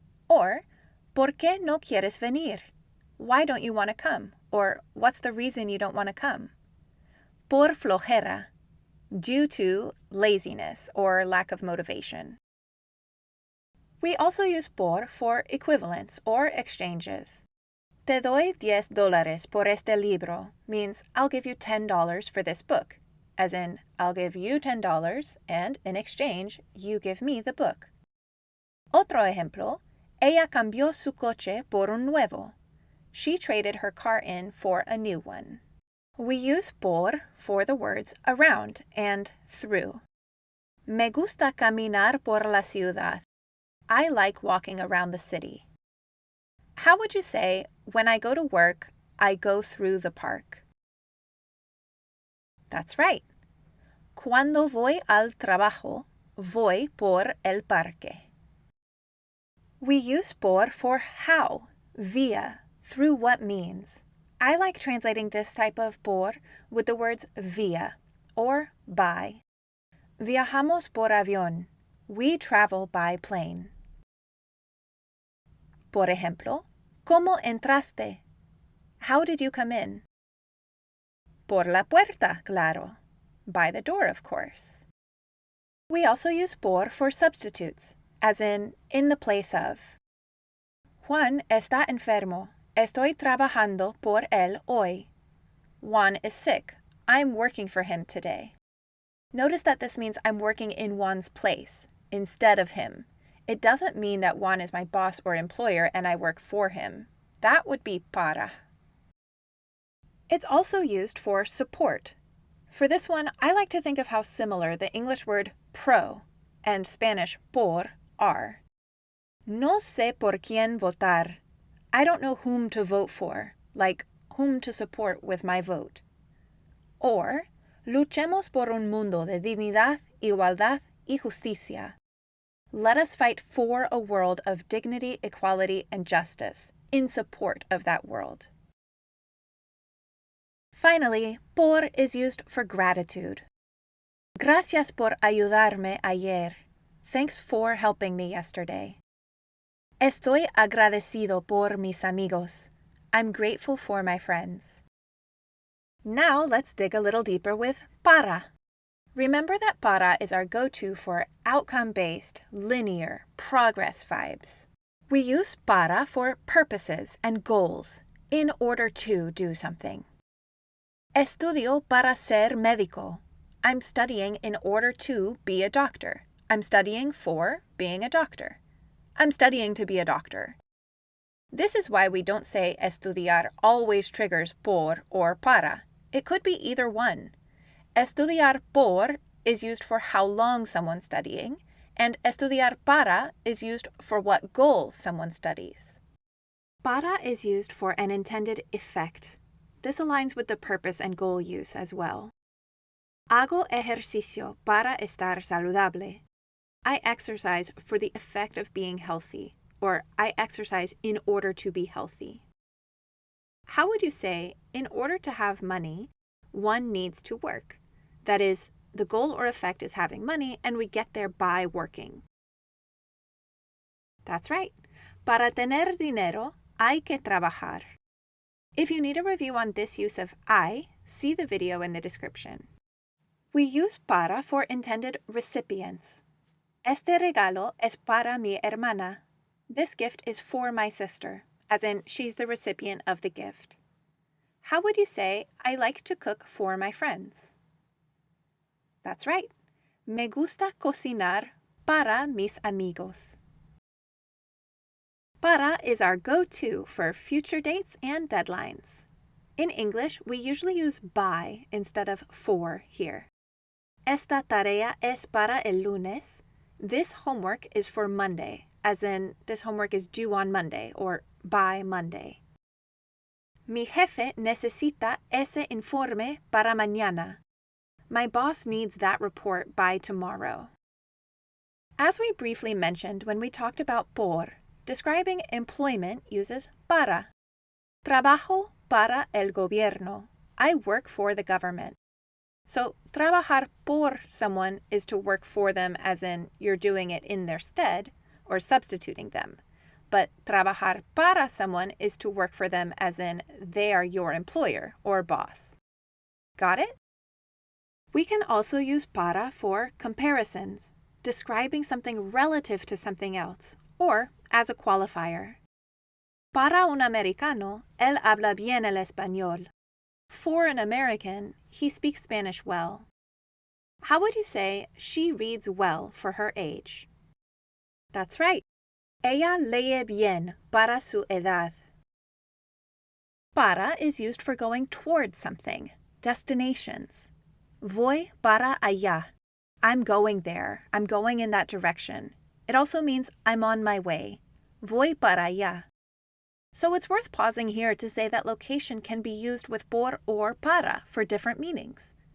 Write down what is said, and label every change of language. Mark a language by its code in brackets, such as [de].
[es] Or, ¿por qué no quieres venir? [en] Why don't you want to come? Or, what's the reason you don't want to come? [es] Por flojera, [en] due to laziness or lack of motivation. We also use por for equivalents or exchanges. [es] Te doy $10 por este libro [en] means I'll give you $10 for this book, as in I'll give you $10 and in exchange you give me the book. [es] Otro ejemplo, ella cambió su coche por un nuevo. [en] She traded her car in for a new one. We use por for the words around and through. [es] Me gusta caminar por la ciudad. [en] I like walking around the city. How would you say, when I go to work, I go through the park? That's right. [es] Cuando voy al trabajo, voy por el parque. [en] We use por for how, via, through what means. I like translating this type of por with the words via or by. [es] Viajamos por avión. [en] We travel by plane. [es] Por ejemplo, ¿cómo entraste? [en] How did you come in? [es] Por la puerta, claro. [en] By the door, of course. We also use por for substitutes, as in the place of. [es] Juan está enfermo. Estoy trabajando por él hoy. [en] Juan is sick. I'm working for him today. Notice that this means I'm working in Juan's place, instead of him. It doesn't mean that Juan is my boss or employer and I work for him. That would be para. It's also used for support. For this one, I like to think of how similar the English word pro and Spanish por are. [es] No sé por quién votar. [en] I don't know whom to vote for, like whom to support with my vote. [es] Or, luchemos por un mundo de dignidad, igualdad y justicia. [en] Let us fight for a world of dignity, equality, and justice, in support of that world. Finally, por is used for gratitude. [es] Gracias por ayudarme ayer. [en] Thanks for helping me yesterday. [es] Estoy agradecido por mis amigos. [en] I'm grateful for my friends. Now let's dig a little deeper with para. Remember that para is our go-to for outcome-based, linear, progress vibes. We use para for purposes and goals, in order to do something. [es] Estudio para ser médico. [en] I'm studying in order to be a doctor. I'm studying for being a doctor. I'm studying to be a doctor. This is why we don't say estudiar always triggers por or para. It could be either one. Estudiar por is used for how long someone's studying, and estudiar para is used for what goal someone studies. Para is used for an intended effect. This aligns with the purpose and goal use as well. [es] Hago ejercicio para estar saludable. [en] I exercise for the effect of being healthy, or I exercise in order to be healthy. How would you say, in order to have money, one needs to work? That is, the goal or effect is having money, and we get there by working. That's right. [es] Para tener dinero, hay que trabajar. [en] If you need a review on this use of I, see the video in the description. We use para for intended recipients. [es] Este regalo es para mi hermana. [en] This gift is for my sister, as in she's the recipient of the gift. How would you say, I like to cook for my friends? That's right. [es] Me gusta cocinar para mis amigos. [en] Para is our go-to for future dates and deadlines. In English, we usually use by instead of for here. [es] Esta tarea es para el lunes. [en] This homework is for Monday, as in this homework is due on Monday or by Monday. [es] Mi jefe necesita ese informe para mañana. [en] My boss needs that report by tomorrow. As we briefly mentioned when we talked about por, describing employment uses para. [es] Trabajo para el gobierno. [en] I work for the government. So, trabajar por someone is to work for them, as in you're doing it in their stead or substituting them. But trabajar para someone is to work for them, as in they are your employer or boss. Got it? We can also use para for comparisons, describing something relative to something else, or as a qualifier. [es] Para un americano, él habla bien el español. [en] For an American, he speaks Spanish well. How would you say she reads well for her age? That's right. [es] Ella lee bien para su edad. [en] Para is used for going toward something, destinations. [es] Voy para allá. [en] I'm going there. I'm going in that direction. It also means I'm on my way. [es] Voy para allá. [en] So it's worth pausing here to say that location can be used with por or para for different meanings.